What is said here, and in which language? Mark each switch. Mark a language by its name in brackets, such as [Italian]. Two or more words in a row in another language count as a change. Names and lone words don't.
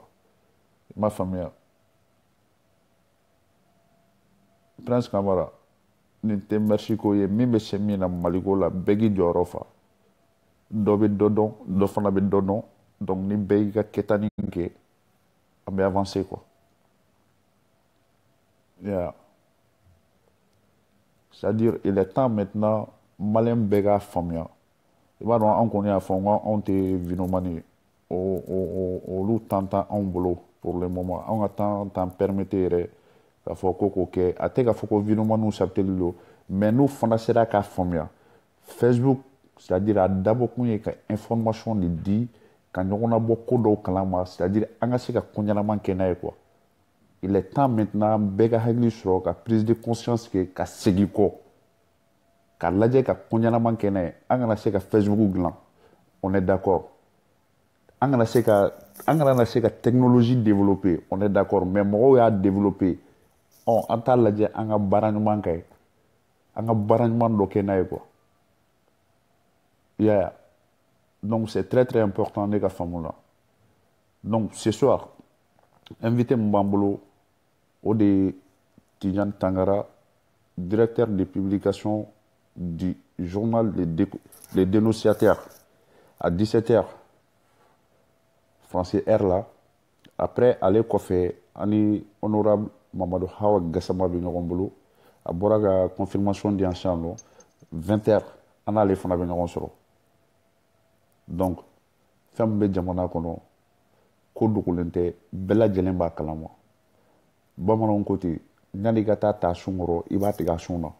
[Bambara] I m'a faamuya. Prince Camara nin tɛ merci ko ye min bɛ se min na Maliko la bɛɛ k'i jɔyɔrɔ fa. Dɔ bɛ dɔ dɔn dɔ fana bɛ dɔ dɔn donc ni bɛɛ y'i ka kɛta nin kɛ an bɛ avancer quoi. [French] Yeah. C'est-à-dire il est temps maintenant malien [Bambara] bɛɛ k'a faamuya. I b'a dɔn an kɔni y'a fɔ n ko anw tɛ vinomani ye olu temps t'an bolo [French] pour le moment [Bambara] anw ka temps t'an permettre yɛrɛ k'a fɔ ko k'o kɛ a tɛ k'a fɔ ko vinomaniw sabuteli don mais n'u fana sera k'a faamuya Facebook c'est-à-dire a dabɔkun ye ka information de di ka ɲɔgɔn labɔ ko dɔw kalama c'est-à-dire an ka se ka ko ɲɛnama kɛ n'a ye quoi. [French] Il est temps maintenant [Bambara] bɛɛ ka hakili sɔrɔ ka [French] prise de conscience [Bambara] kɛ ka segin kɔ. Ka lajɛ ka ko ɲɛnama kɛ n'a ye an kana se ka Facebook dilan [French] on est d'accord [Bambara] an kana se ka [French] technologie développer on est d'accord [Bambara] mais mɔgɔw y'a développer an t'a lajɛ an ka baara ɲuman kɛ an ka baara ɲuman dɔ kɛ n'a ye quoi. Yeah. [French] Donc c'est très très important [Bambara] ne ka faamu la [French] donc ce soir invité [Bambara] min b'an bolo o de ye Tidiane Tangara [French] directeur de publication du journal Les Dénonciateurs à 17h français R là après [Bambara] ale kɔfɛ ani honorable Mamadou Hawa Gassama bɛ ɲɔgɔn bolo a bɔra ka confirmation di an sisan nɔ 20h an n'ale fana bɛ ɲɔgɔn sɔrɔ donc fɛn min bɛ jamana kɔnɔ ko dogolen tɛ bɛɛ lajɛlen b'a kalama bamananw ko ten yan'i ka taa sun kɔrɔ i b'a tigɛ a sun na.